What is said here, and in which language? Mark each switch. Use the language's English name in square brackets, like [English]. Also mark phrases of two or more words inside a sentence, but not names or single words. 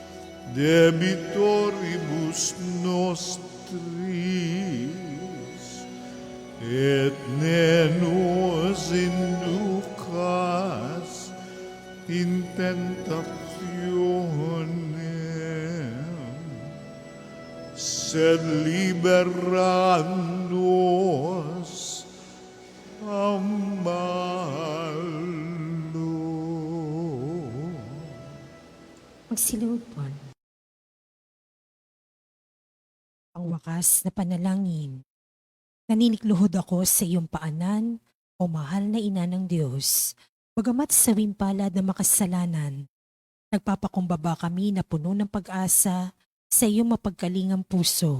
[Latin] debitoribus nostris, et ne nos inducas in tentationem, sed libera nos a malo. [Filipino] Magsiluhod po. Ang wakas na panalangin. Naninikluhod ako sa iyong paanan, o mahal na ina ng Diyos. Bagamat sa wimpalad na makasalanan, nagpapakumbaba kami na puno ng pag-asa sa iyong mapagkalingang puso.